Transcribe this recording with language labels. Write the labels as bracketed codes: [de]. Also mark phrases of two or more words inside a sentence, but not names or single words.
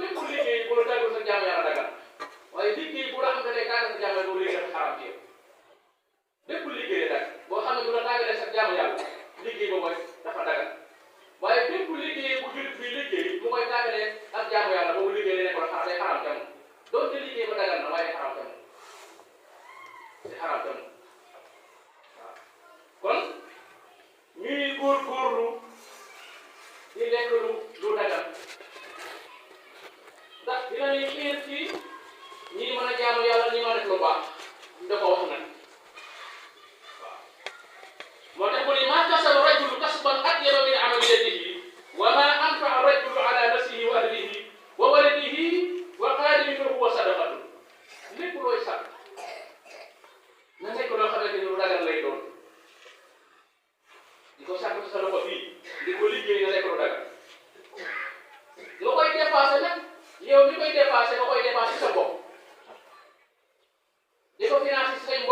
[wo] bépp liggéey bu la dagul sa jaamu yàlla dagal waaye liggéey bu la xam ne day tàggal sa jaamu yàlla boobu liggéey dafa xaraam ci yow bépp liggéey dag boo xam ne bu la tàggalee sa jaamu yàlla liggéey boobu dafa dagal waaye bépp liggéey bu jullit bi liggéey mu koy tàggalee ak jaamu yàlla boobu liggéey day nekk day xaraam jamono doonte liggéey ba dagal na waaye day xaraam jamono day xaraam jamono waaw kon ñuy góorgóorlu di lekk lu dagal ndax dina ñuy xiir ci ñi mën a jaamu yàlla ñi mën a def lu baax da ko wax nag waaw moo tax mu ne [ar] ما كسب رجل كسبا أطيب من عمل يديه وما أنفق رجل على نفسه وأهله وولده وخادمه فهو صدقة [wo] lépp looy sàkk na nekk loo xamante ni lu dagal lay doon di ko sàkk ci sa loxo bii di ko liggéey na nekk lu dagal nga koy dépassé nag yow mi koy dépassé nga koy dépassé sa bopp di ko financé si say